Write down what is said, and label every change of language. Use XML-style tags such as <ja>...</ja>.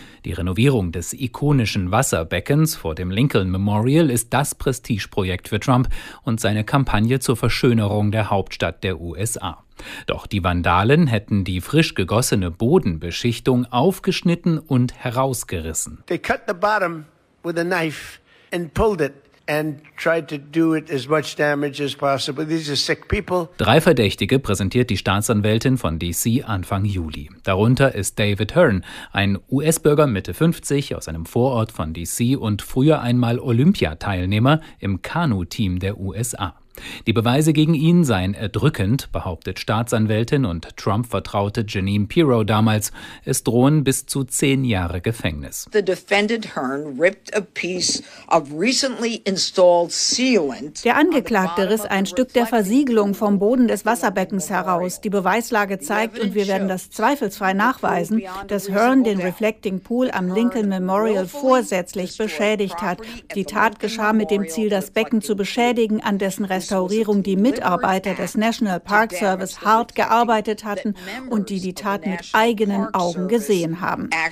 <de>Die Renovierung des ikonischen Wasserbeckens vor dem Lincoln Memorial ist das Prestigeprojekt für Trump und seine Kampagne zur Verschönerung der Hauptstadt der USA. Doch die Vandalen hätten die frisch gegossene Bodenbeschichtung aufgeschnitten und herausgerissen.</de> <en>They cut the bottom with a knife. And pulled it and tried to do it as much damage as possible. These are sick people.</en> <de>Drei Verdächtige präsentiert die Staatsanwältin von DC Anfang Juli. Darunter ist David Hearn, ein US-Bürger Mitte 50 aus einem Vorort von DC und früher einmal Olympiateilnehmer im Kanu-Team der USA. Die Beweise gegen ihn seien erdrückend, behauptet Staatsanwältin und Trump-Vertraute Jeanine Pirro damals. Es drohen bis zu 10 Jahre Gefängnis.</de> <en>The defendant Hearn ripped a piece of recently installed sealant.</en> <de>Der Angeklagte riss ein Stück der Versiegelung vom Boden des Wasserbeckens heraus. Die Beweislage zeigt, und wir werden das zweifelsfrei nachweisen, dass Hearn den Reflecting Pool am Lincoln Memorial vorsätzlich beschädigt hat. Die Tat geschah mit dem Ziel, das Becken zu beschädigen, an dessen Restaurierung die Mitarbeiter des National Park Service hart gearbeitet hatten und die die Tat mit eigenen Augen gesehen haben.</de>